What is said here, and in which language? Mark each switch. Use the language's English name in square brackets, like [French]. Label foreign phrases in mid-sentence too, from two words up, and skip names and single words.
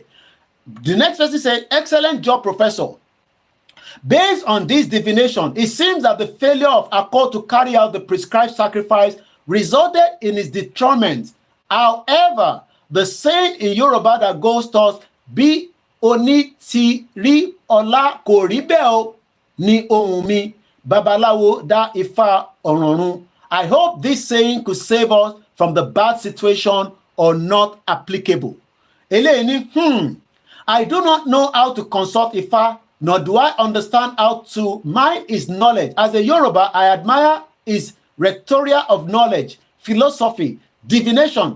[English] The next person said, excellent job, professor. Based on this divination, it seems that the failure of Ako to carry out the prescribed sacrifice resulted in his detriment. However, the saying in Yoruba that goes towards [Yoruba] Bi oni ti ri ola ko ri be o ni ohun mi babalawo da ifa ororun. [English] I hope this saying could save us from the bad situation or not applicable. Eleni, I do not know how to consult Ifa, nor do I understand how to mine his knowledge. As a Yoruba, I admire his rhetoric of knowledge, philosophy, divination.